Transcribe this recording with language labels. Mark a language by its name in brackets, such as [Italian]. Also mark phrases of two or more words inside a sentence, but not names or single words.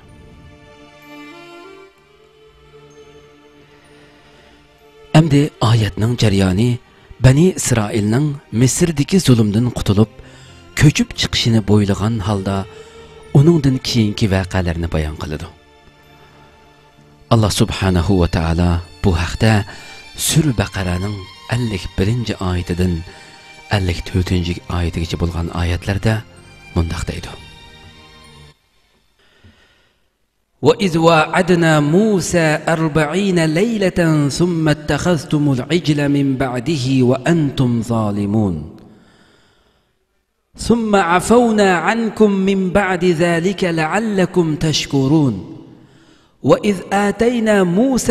[Uzbek] Endi oyatning jarayoni Bani İsrailning Misrdagi zulmdan qutulib, ko'chib chiqishini bo'ylagan holda uningdan keyingi voqealarni bayon qiladi. [Arabic] الله سبحانه وتعالى [Uzbek] bu haqda Sura Baqaraning 51-oyatidan 54-oyatigacha bo'lgan oyatlarda mundaq deydi. [Arabic] وَإِذْ وَاعَدْنَا مُوسَى 40 لَيْلَةً ثُمَّ اتَّخَذْتُمُ الْعِجْلَ مِنْ بَعْدِهِ وَأَنْتُمْ ظَالِمُونَ ثُمَّ عَفَوْنَا عَنْكُمْ مِنْ بَعْدِ ذَلِكَ لَعَلَّكُمْ تَشْكُرُونَ وَإِذْ آتَيْنَا مُوسَى